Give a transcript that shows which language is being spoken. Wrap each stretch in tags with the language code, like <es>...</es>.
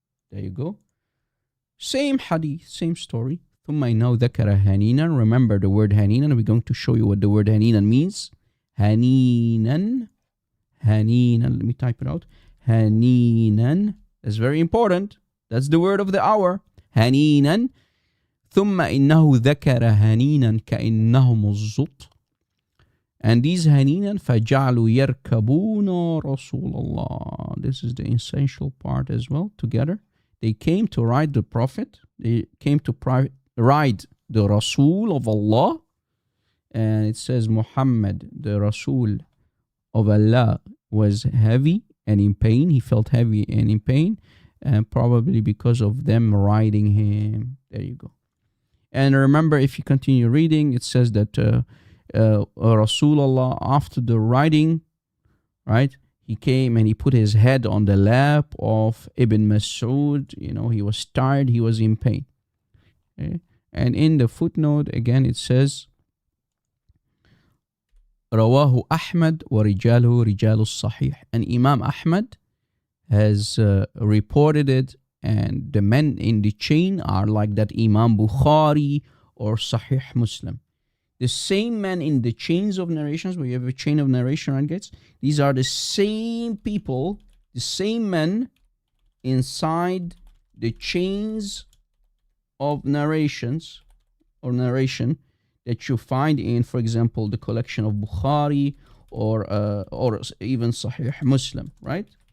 <en>There you go. Same hadith, same story.</en> <ar>ثم إنه ذكر هنينا.</ar> <en>Remember the word هنينا. We're going to show you what the word هنينا means. هنينا. هنينا. Let me type it out. هنينا. That's very important. That's the word of the hour.</en> <ar>هنينا. ثم إنه ذكر هنينا كأنهم الزط.</ar> <en>And these</en> <ar>هنينا فجعلوا يركبون رسول الله.</ar> <en>This is the essential part as well together. They came to ride the Prophet. They came to ride the Rasul of Allah. And it says Muhammad, the Rasul of Allah, was heavy and in pain. He felt heavy and in pain. And probably because of them riding him. There you go. And remember, if you continue reading, it says that Rasulullah, after the riding, right, he came and he put his head on the lap of Ibn Mas'ud. You know, he was tired, he was in pain. Okay? And in the footnote, again, it says,</en> <ar>رواه أحمد ورجاله رجال الصحيح.</ar> <en>And Imam Ahmad has reported it, and the men in the chain are like that Imam Bukhari or Sahih Muslim. The same men in the chains of narrations, where you have a chain of narration, right, guys? These are the same people, the same men inside the chains of narrations or narration that you find in, for example, the collection of Bukhari or even Sahih Muslim, right?</en>